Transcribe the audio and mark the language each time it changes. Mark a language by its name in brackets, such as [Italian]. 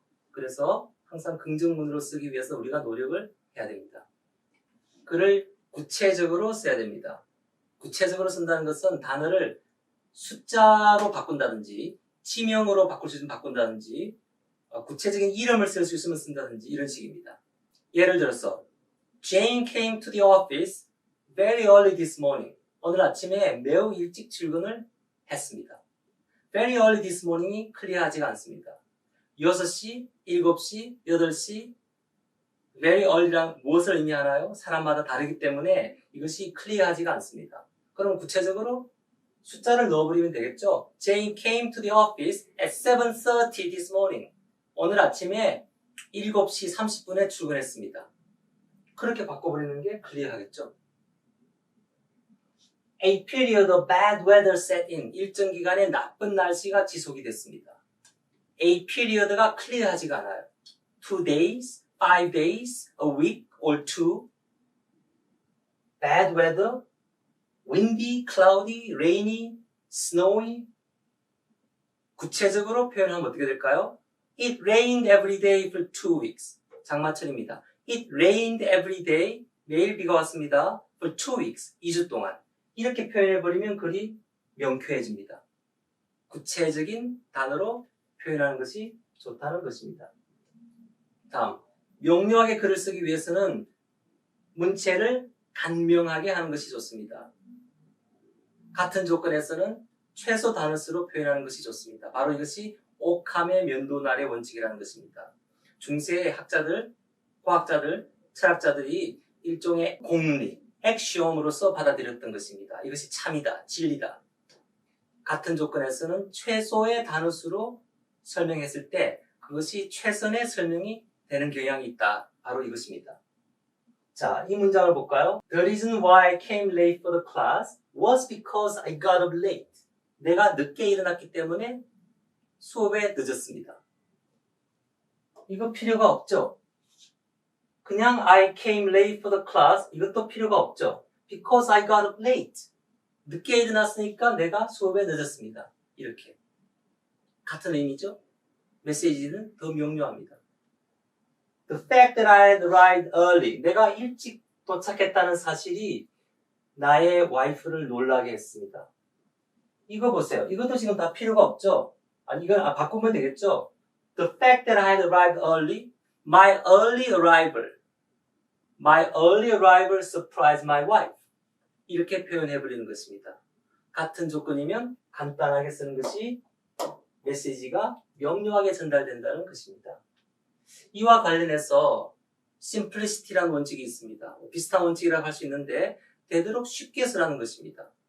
[Korean] 그래서 항상 긍정문으로 쓰기 위해서 우리가 노력을 해야 됩니다. 글을 구체적으로 써야 됩니다. 구체적으로 쓴다는 것은 단어를 숫자로 바꾼다든지 지명으로 바꿀 수 있으면 바꾼다든지 구체적인 이름을 쓸 수 있으면 쓴다든지 이런 식입니다. 예를 들어서 [English] Jane came to the office very early this morning. [Korean] 오늘 아침에 매우 일찍 출근을 했습니다. [English] Very early this morning이 [Korean] 클리어하지가 않습니다. 6시, 7시, 8시 [English] very early [Korean] 란 무엇을 의미하나요? 사람마다 다르기 때문에 이것이 클리어하지가 않습니다. 그럼 구체적으로 숫자를 넣어버리면 되겠죠? [English] Jane came to the office at 7:30 this morning. [Korean] 오늘 아침에 7시 30분에 출근했습니다. 그렇게 바꿔버리는 게 클리어하겠죠? [English] A period of bad weather set in. [Korean] 일정 기간의 나쁜 날씨가 지속이 됐습니다. [English] A period [Korean] 가 클리어하지가 않아요. [English] 2 days, 5 days, a week or 2. Bad weather, windy, cloudy, rainy, snowy. [Korean] 구체적으로 표현하면 어떻게 될까요? [English] It rained every day for 2 weeks. [Korean] 장마철입니다. [English] It rained every day. [Korean] 매일 비가 왔습니다. [English] For 2 weeks. [Korean] 2주 동안. 이렇게 표현해버리면 글이 명쾌해집니다. 구체적인 단어로 표현하는 것이 좋다는 것입니다. 다음, 명료하게 글을 쓰기 위해서는 문체를 간명하게 하는 것이 좋습니다. 같은 조건에서는 최소 단어 수로 표현하는 것이 좋습니다. 바로 이것이 오캄의 면도날의 원칙이라는 것입니다. 중세의 학자들, 과학자들, 철학자들이 일종의 공리, 액시옴으로서 받아들였던 것입니다. 이것이 참이다, 진리다. 같은 조건에서는 최소의 단어 수로 설명했을 때 그것이 최선의 설명이 되는 경향이 있다. 바로 이것입니다. 자, 이 문장을 볼까요? [English] The reason why I came late for the class was because I got up late. [Korean] 내가 늦게 일어났기 때문에 수업에 늦었습니다. 이거 필요가 없죠? 그냥 [English] I came late for the class [Korean] 이것도 필요가 없죠? [English] Because I got up late. [Korean] 늦게 일어났으니까 내가 수업에 늦었습니다. 이렇게. 같은 의미죠? 메시지는 더 명료합니다. [English] The fact that I had arrived early. [Korean] 내가 일찍 도착했다는 사실이 나의 와이프를 놀라게 했습니다. 이거 보세요. 이것도 지금 다 필요가 없죠? 아니, 이건 바꾸면 되겠죠? [English] The fact that I had arrived early. My early arrival. My early arrival surprised my wife. [Korean] 이렇게 표현해버리는 것입니다. 같은 조건이면 간단하게 쓰는 것이 메시지가 명료하게 전달된다는 것입니다. 이와 관련해서 simplicity라는 원칙이 있습니다. 비슷한 원칙이라고 할 수 있는데 되도록 쉽게 쓰라는 것입니다.